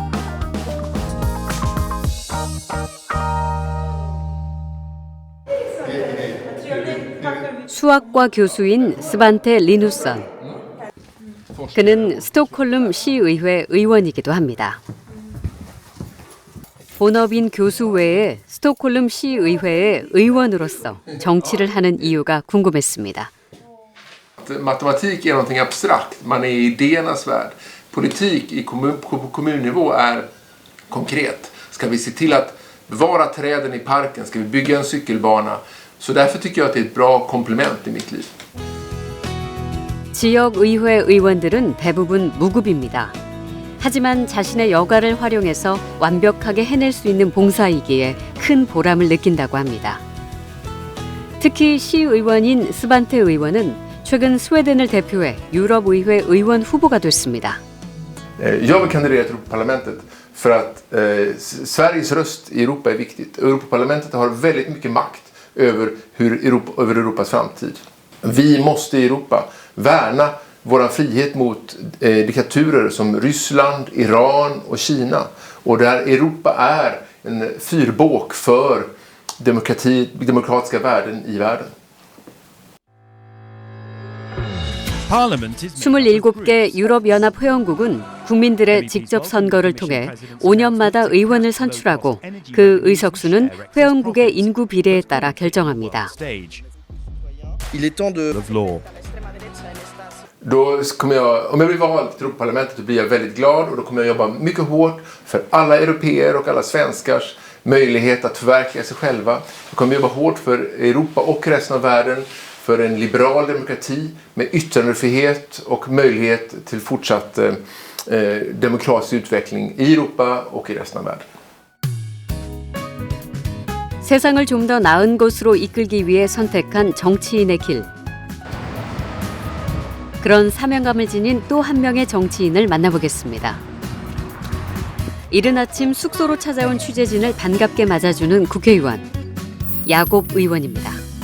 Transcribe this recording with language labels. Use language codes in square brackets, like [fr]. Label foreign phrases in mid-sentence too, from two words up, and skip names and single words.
[ko] 수학과 교수인 스반테 리누선. 그는 스톡홀름 시의회 의원이기도 합니다. 본업인 교수 외에 스톡홀름 시의회의 의원으로서 정치를 하는 이유가 궁금했습니다. [sv] Matematik är någonting abstrakt, man är i idéernas värld. Politik på kommunnivå är konkret. Ska vi se till att bevara träden i parken? Ska vi bygga en cykelbana? Så därför tycker jag att det är ett bra komplement i mitt liv. [ko] 지역의회 의원들은 대부분 무급입니다. 하지만 자신의 여가를 활용해서 완벽하게 해낼 수 있는 봉사이기에 큰 보람을 느낀다고 합니다. 특히 시의원인 스반테 의원은 최근 스웨덴을 대표해 유럽의회 의원 후보가 됐습니다. [sv] Jag vill kandidera till Europaparlamentet för att Sveriges röst i Europa är viktigt. Europaparlamentet har väldigt mycket makt över Europas framtid. Vi måste i Europa värna vår frihet mot diktaturer som Ryssland, Iran och Kina. Och där Europa är en fyrbåk för demokratiska värden i världen. [ko] 27개 유럽연합 회원국은 국민들의 직접 선거를 통해 5년마다 의원을 선출하고 그 의석수는 회원국의 인구 비례에 따라 결정합니다. [sv] Då kommer jag, om jag blir vald till Europaparlamentet, då blir jag väldigt glad och då kommer jag jobba mycket hårt för alla européer och alla svenskars möjlighet att förverkliga sig själva. Jag kommer jobba hårt för Europa och resten av världen, för en liberal demokrati med yttrandefrihet och möjlighet till fortsatt demokratisk utveckling i Europa och i resten av världen. [ko] 세상을 좀 더 나은 곳으로 이끌기 위해 선택한 정치인의 길. 그런 사명감을 지닌 또 한 명의 정치인을 만나보겠습니다. 이른 아침 숙소로 찾아온 취재진을 반갑게 맞아주는 국회의원, 야곱 의원입니다.